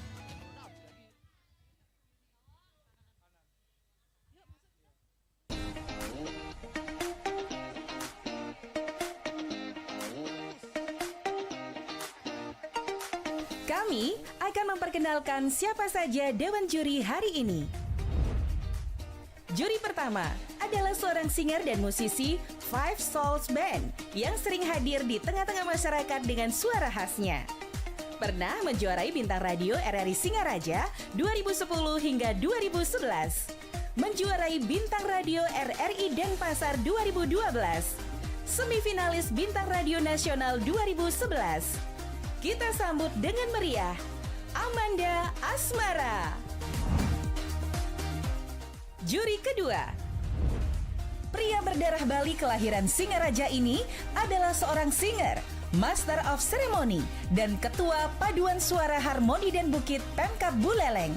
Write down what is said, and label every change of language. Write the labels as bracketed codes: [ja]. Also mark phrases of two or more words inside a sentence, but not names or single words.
[id] Kami akan memperkenalkan siapa saja Dewan Juri hari ini. Juri pertama adalah seorang singer dan musisi Five Souls Band yang sering hadir di tengah-tengah masyarakat dengan suara khasnya. Pernah menjuarai bintang radio RRI Singaraja 2010 hingga 2011. Menjuarai bintang radio RRI Denpasar 2012. Semifinalis bintang radio nasional 2011. Kita sambut dengan meriah Amanda Asmara. Juri kedua, pria berdarah Bali kelahiran Singaraja ini adalah seorang singer, [en] Master of Ceremony, [id] dan Ketua Paduan Suara Harmoni dan Bukit Pemkab Buleleng.